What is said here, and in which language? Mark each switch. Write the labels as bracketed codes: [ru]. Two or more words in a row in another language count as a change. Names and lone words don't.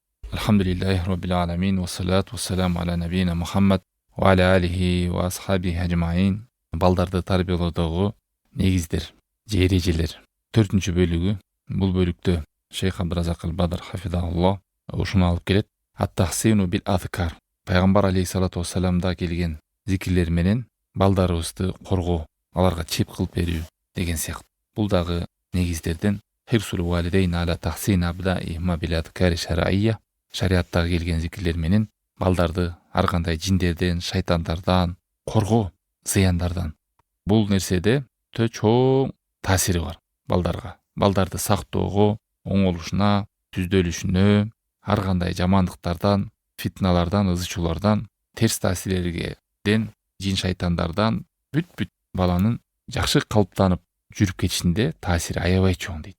[ar] الحمد لله رب العالمين والصلاة والسلام على نبينا محمد وعلى آله وأصحابه أجمعين. [ky] Балдарды тарбиялоодогу негиздер же эрежелер. 4-бөлүгү. Бул бөлүктө Шейх Абдуразак Бадр хафизахуллах ушуну алып келет. [ar] التحصين بالأذكار. [ky] Пайгамбар [ar] عليه الصلاة والسلام [ky] келген зикирлер менен балдарыбызды коргоо, аларга чеп кылып берүү деген сыяктуу. Бул дагы негиздерден [ar] حرص الوالدين على تحصين أبدانهما بالأذكار الشرعية. [ky] Шариаттагы келген зикирлер менен балдарды ар кандай жиндерден, шайтандардан коргоо, зыяндардан. Бул нерседе чоң таасири бар балдарга. Балдарды сактоого, оңолушуна, түздөлүшүнө, ар кандай жамандыктардан, фитналардан, ызычуулардан, терс таасирлерден, жин шайтандардан бүт баланын жакшы калыптанып жүрүп кетишинде таасири аябай чоң дейт.